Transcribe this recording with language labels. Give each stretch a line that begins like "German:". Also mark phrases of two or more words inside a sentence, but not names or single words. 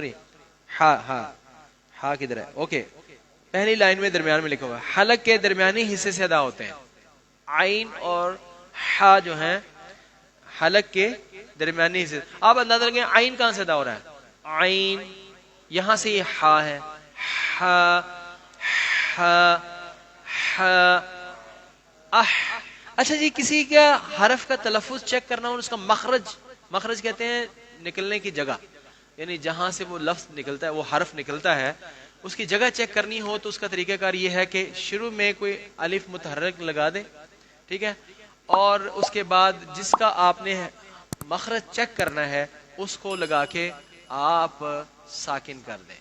Urdu: سوری ہا ہا ہا کدھر ہے, اوکے پہلی لائن میں درمیان میں لکھا ہوا ہے حلق کے درمیانی حصے سے ادا ہوتے ہیں. عین اور ہا جو ہیں حلق کے درمیانی حصے. آپ اندازہ لگیں عین کہاں سے ادا ہو رہا ہے, عین یہاں سے یہ ہا ہے, ہا ہا ہا اح. اچھا جی کسی کا حرف کا تلفظ چیک کرنا اور اس کا مخرج, مخرج کہتے ہیں نکلنے کی جگہ, یعنی جہاں سے وہ لفظ نکلتا ہے وہ حرف نکلتا ہے اس کی جگہ چیک کرنی ہو تو اس کا طریقہ کار یہ ہے کہ شروع میں کوئی الف متحرک لگا دیں, ٹھیک ہے, اور اس کے بعد جس کا آپ نے مخرج چیک کرنا ہے اس کو لگا کے آپ ساکن کر دیں.